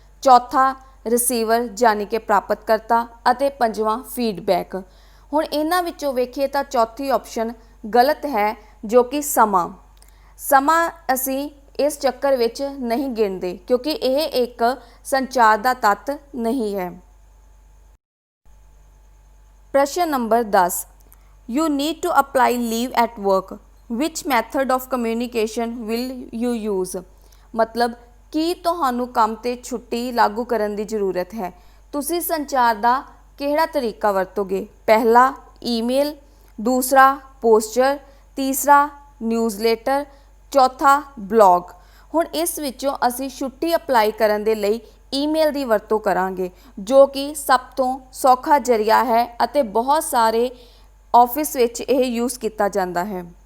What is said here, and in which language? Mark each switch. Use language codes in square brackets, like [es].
[pa] ਚੌਥਾ, ਰਿਸੀਵਰ ਯਾਨੀ ਕਿ ਪ੍ਰਾਪਤਕਰਤਾ। ਅਤੇ ਪੰਜਵਾਂ, ਫੀਡਬੈਕ। ਹੁਣ ਇਹਨਾਂ ਵਿੱਚੋਂ ਵੇਖੀਏ ਤਾਂ ਚੌਥੀ ਆਪਸ਼ਨ ਗਲਤ ਹੈ, ਜੋ ਕਿ ਸਮਾਂ। ਸਮਾਂ ਅਸੀਂ ਇਸ ਚੱਕਰ ਵਿੱਚ ਨਹੀਂ ਗਿਣਦੇ, ਕਿਉਂਕਿ ਇਹ ਇੱਕ ਸੰਚਾਰ ਦਾ ਤੱਤ ਨਹੀਂ ਹੈ। [hi] प्रश्न number 10, [en] You need to apply leave at work, which method of communication will you use. [hi] मतलब कि [pa] ਤੁਹਾਨੂੰ ਕੰਮ ਤੇ ਛੁੱਟੀ ਲਾਗੂ ਕਰਨ ਦੀ ਜ਼ਰੂਰਤ ਹੈ, ਤੁਸੀਂ ਸੰਚਾਰ ਦਾ ਕਿਹੜਾ ਤਰੀਕਾ ਵਰਤੋਗੇ। ਪਹਿਲਾ ਈਮੇਲ, ਦੂਸਰਾ ਪੋਸਚਰ, ਤੀਸਰਾ ਨਿਊਜ਼ਲੈਟਰ, ਚੌਥਾ ਬਲੌਗ। ਹੁਣ ਇਸ ਵਿੱਚੋਂ ਅਸੀਂ ਛੁੱਟੀ ਅਪਲਾਈ ਕਰਨ ਦੇ ਲਈ ਈਮੇਲ ਦੀ ਵਰਤੋਂ ਕਰਾਂਗੇ, ਜੋ ਕਿ ਸਭ ਤੋਂ ਸੌਖਾ ਜ਼ਰੀਆ ਹੈ ਅਤੇ ਬਹੁਤ ਸਾਰੇ ਆਫਿਸ ਵਿੱਚ ਇਹ ਯੂਜ਼ ਕੀਤਾ ਜਾਂਦਾ ਹੈ।